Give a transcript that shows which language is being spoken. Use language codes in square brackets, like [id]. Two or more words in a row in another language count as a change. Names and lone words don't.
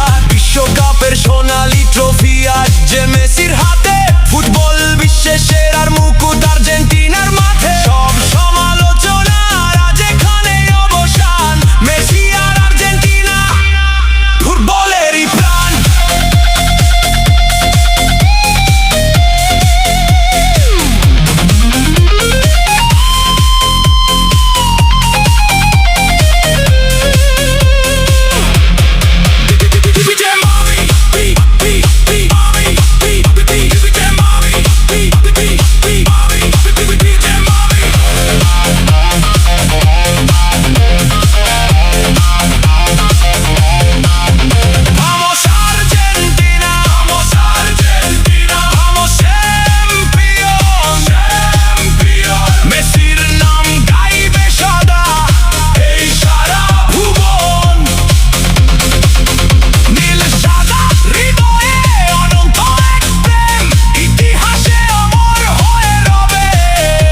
[bn] বিশ্বকাপের সোনালী ট্রফি আজ যে মেসির হাতে, ফুটবল বিশ্বের সেরার মুকুট আর্জেন্টিনার মাঠে। সব সমালোচনা আজ এখানে অবসান, মেসি আর আর্জেন্টিনা ফুটবলেরই প্রাণ। [es] DJ Mami, DJ Mami, DJ Mami, DJ Mami. Vamos Argentina, vamos Argentina, vamos [en] champion, champion. [bn] মেসির নাম গাইবে সদা এই সারা ভুবন, নীল সাদা হৃদয়ে অনন্ত এক প্রেম, ইতিহাসে অমর হয়ে রবে।